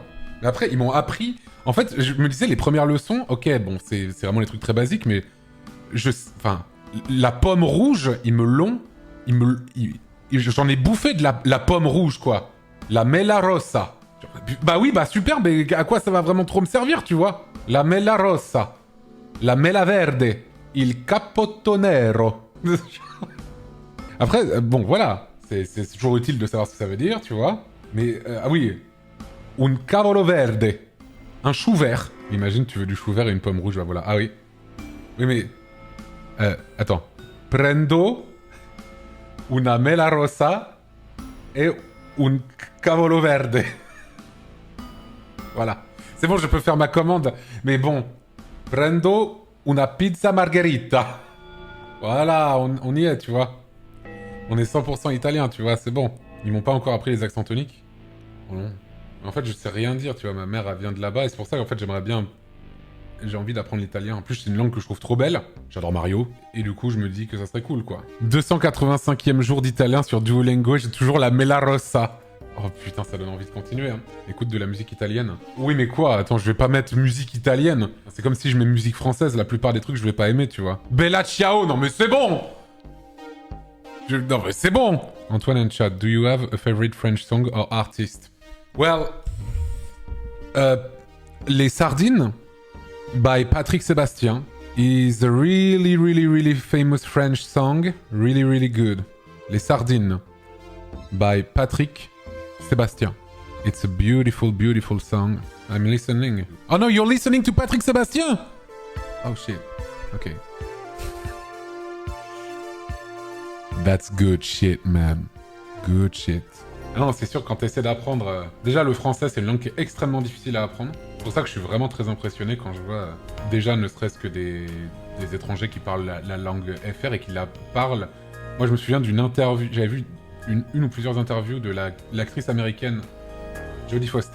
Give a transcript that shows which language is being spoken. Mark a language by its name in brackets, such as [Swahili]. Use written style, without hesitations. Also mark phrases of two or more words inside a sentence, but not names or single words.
[French] Mais après, ils m'ont appris... En fait, je me disais, les premières leçons, ok, bon, c'est vraiment les trucs très basiques, mais... Enfin, la pomme rouge, ils me l'ont... J'en ai bouffé de la pomme rouge, quoi. [Italian] La mela rossa. [French] Bah oui, bah super, mais à quoi ça va vraiment trop me servir, tu vois? [Italian] La mela rossa. La mela verde. Il cappotto nero. [French] Après, bon, voilà. C'est toujours utile de savoir ce que ça veut dire, tu vois. Mais, ah oui. [Italian] Un cavolo verde. [French] Un chou vert. Imagine, tu veux du chou vert et une pomme rouge, bah voilà. Ah oui. Oui, mais... attends. [Italian] Prendo una mela rossa et un cavolo verde. [French] Voilà. C'est bon, je peux faire ma commande. Mais bon... [Italian] Prendo una pizza margherita. [French] Voilà, on y est, tu vois. On est 100% italien, tu vois, c'est bon. Ils m'ont pas encore appris les accents toniques. En fait, je sais rien dire, tu vois. Ma mère, elle vient de là-bas, et c'est pour ça qu'en fait, j'aimerais bien... J'ai envie d'apprendre l'italien. En plus, c'est une langue que je trouve trop belle. J'adore Mario. Et du coup, je me dis que ça serait cool, quoi. 285e jour d'italien sur Duolingo, j'ai toujours la [Italian] Mela Rossa. [French] Oh putain, ça donne envie de continuer, hein. Écoute de la musique italienne. Oui, mais quoi? Attends, je vais pas mettre musique italienne. C'est comme si je mets musique française. La plupart des trucs, je vais pas aimer, tu vois. Bella Ciao, non mais c'est bon! Non mais c'est bon! [English] Antoine and chat, do you have a favorite French song or artist? Well... Les Sardines, by Patrick Sébastien, is a really, really, really famous French song. Really, really good. Les Sardines, by Patrick Sébastien. It's a beautiful, beautiful song. I'm listening. Oh no, you're listening to Patrick Sébastien? Oh shit. Okay. That's good shit, man. Good shit. [French] Ah non, c'est sûr, quand t'essaies d'apprendre... Déjà, le français, c'est une langue qui est extrêmement difficile à apprendre. C'est pour ça que je suis vraiment très impressionné quand je vois... déjà, ne serait-ce que des étrangers qui parlent la langue FR et qui la parlent. Moi, je me souviens d'une interview... J'avais vu une ou plusieurs interviews de l'actrice américaine Jodie Foster.